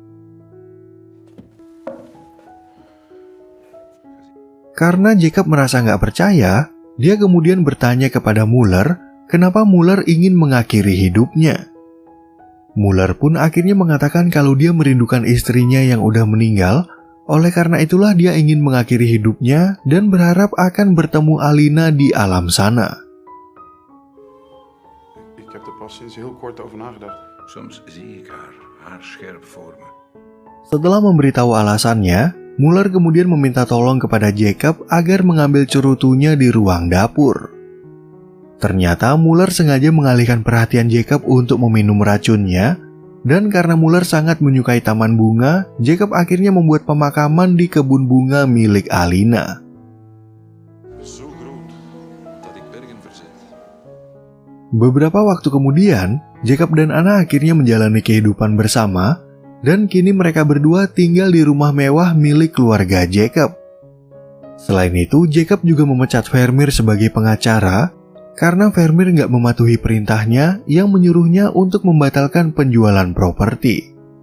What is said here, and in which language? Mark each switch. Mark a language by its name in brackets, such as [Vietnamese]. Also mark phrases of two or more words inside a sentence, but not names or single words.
[Indonesian] Karena Jacob merasa nggak percaya, dia kemudian bertanya kepada Muller kenapa Muller ingin mengakhiri hidupnya. Muller pun akhirnya mengatakan kalau dia merindukan istrinya yang udah meninggal, oleh karena itulah dia ingin mengakhiri hidupnya dan berharap akan bertemu Alina di alam sana. [Dutch] Ik heb er pas sinds heel kort over nagedacht. Soms zie ik haar haarscherp voor me. [Indonesian] Setelah memberitahu alasannya, Muller kemudian meminta tolong kepada Jacob agar mengambil cerutunya di ruang dapur. Ternyata Muller sengaja mengalihkan perhatian Jacob untuk meminum racunnya, dan karena Muller sangat menyukai taman bunga, Jacob akhirnya membuat pemakaman di kebun bunga milik Alina. [Dutch] Zo groot dat ik bergen verzet. [Indonesian] Beberapa waktu kemudian, Jacob dan Anna akhirnya menjalani kehidupan bersama, dan kini mereka berdua tinggal di rumah mewah milik keluarga Jacob. Selain itu, Jacob juga memecat Vermeer sebagai pengacara, karena Vermeer nggak mematuhi perintahnya yang menyuruhnya untuk membatalkan penjualan properti.